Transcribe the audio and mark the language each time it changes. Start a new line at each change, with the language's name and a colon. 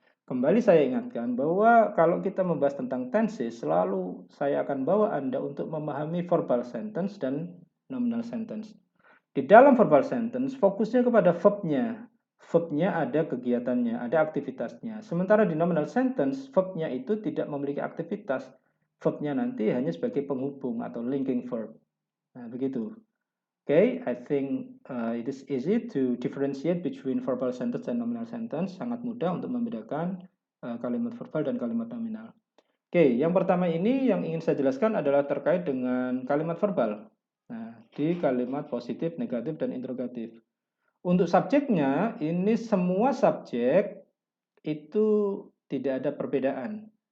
Indonesian: Kembali saya ingatkan bahwa kalau kita membahas tentang tenses, selalu saya akan bawa Anda untuk memahami verbal sentence dan nominal sentence. Di dalam verbal sentence, fokusnya kepada verb-nya. Verb-nya ada kegiatannya, ada aktivitasnya. Sementara di nominal sentence, verb-nya itu tidak memiliki aktivitas. Verb-nya nanti hanya sebagai penghubung atau linking verb. Nah, begitu.
English: Okay, I think it is easy to differentiate between verbal sentence and nominal sentence.
Indonesian: Sangat mudah untuk membedakan kalimat verbal dan kalimat nominal. Oke, yang pertama ini yang ingin saya jelaskan adalah terkait dengan kalimat verbal. Nah, di kalimat positif, negatif, dan interrogatif. Untuk subjeknya, ini semua subjek itu tidak ada perbedaan.